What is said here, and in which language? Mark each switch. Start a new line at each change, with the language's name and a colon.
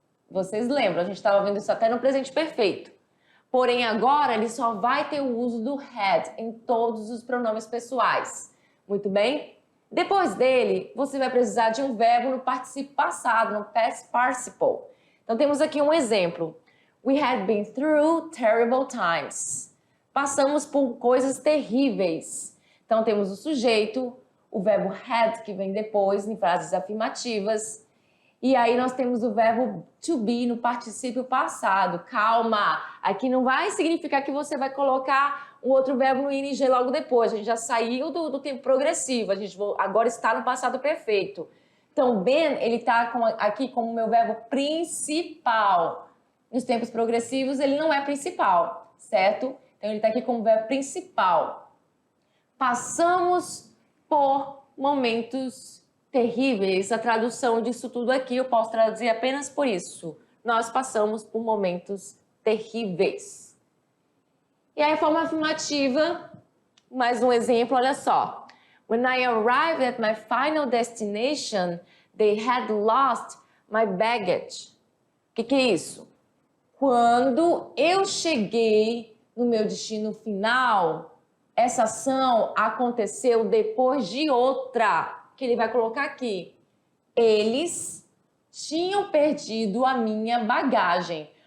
Portuguese: Vocês lembram, a gente estava vendo isso até no presente perfeito. Porém, agora ele só vai ter o uso do had em todos os pronomes pessoais. Muito bem? Depois dele, você vai precisar de um verbo no particípio passado, no past participle. Então, temos aqui um exemplo.
English: We had been through terrible times.
Portuguese: Passamos por coisas terríveis. Então, temos o sujeito, o verbo had, que vem depois, em frases afirmativas. E aí, nós temos o verbo to be no particípio passado. Calma! Aqui não vai significar que você vai colocar um outro verbo no ing logo depois. A gente já saiu do tempo progressivo. A gente agora está no passado perfeito. Então, been, ele está aqui como meu verbo principal. Nos tempos progressivos, ele não é principal, certo? Então, ele está aqui como verbo principal. Passamos por momentos terríveis. A tradução disso tudo aqui, eu posso traduzir apenas por isso. Nós passamos por momentos terríveis. E aí, a forma afirmativa, mais um exemplo, olha só.
English: When I arrived at my final destination, they had lost my baggage.
Portuguese: O que é isso? Quando eu cheguei no meu destino final, essa ação aconteceu depois de outra, que ele vai colocar aqui. Eles tinham perdido a minha bagagem.